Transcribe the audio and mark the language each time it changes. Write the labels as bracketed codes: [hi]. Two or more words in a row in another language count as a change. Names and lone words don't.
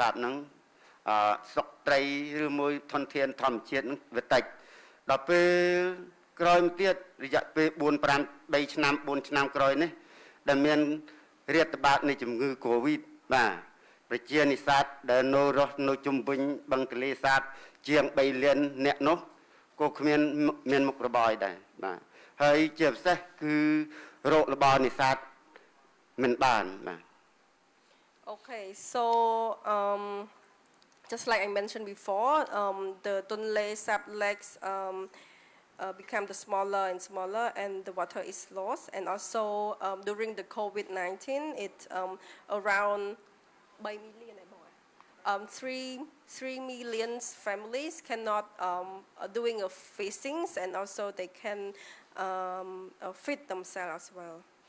[km] បហ្នឹងសុកត្រីឬមួយធនធានធម្មជាតិហ្នឹងវាតិចដល់ពេលក្រោយមកទៀតរយៈពេល4 ឆ្នាំ4ឆ្នាំក្រោយនេះដែលមានរាតត្បាតនៃជំងឺ Covid បាទប្រជានិស្សិតដែលនៅជុំវិញបឹងទន្លេសាបជាង3លានអ្នកនោះក៏គ្មានមុខរបរដែរបាទហើយជាពិសេសគឺរោគរបរនេសាទមិនបានបាទ [en] Okay, so just like I mentioned before, the Tonle Sap lakes become the smaller and smaller, and the water is lost. And also during the COVID-19, it around 3 million families cannot doing a fishing, and also they can feed themselves as well.